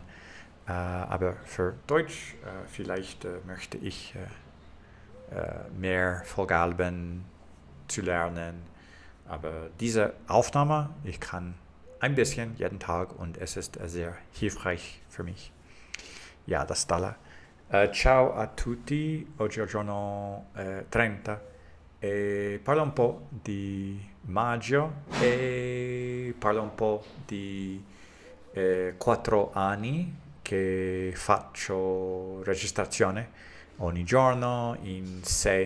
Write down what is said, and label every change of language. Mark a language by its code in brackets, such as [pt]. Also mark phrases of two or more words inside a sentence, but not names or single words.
[de] Aber für Deutsch vielleicht möchte ich mehr Vokabeln zu lernen. Aber diese Aufnahme, ich kann ein bisschen jeden Tag und es ist sehr hilfreich für mich. Ja, das Dalla. [it] Ciao a tutti, oggi è il giorno 30 e parlo un po' di maggio e parlo un po' di 4 anni che faccio registrazione ogni giorno in 6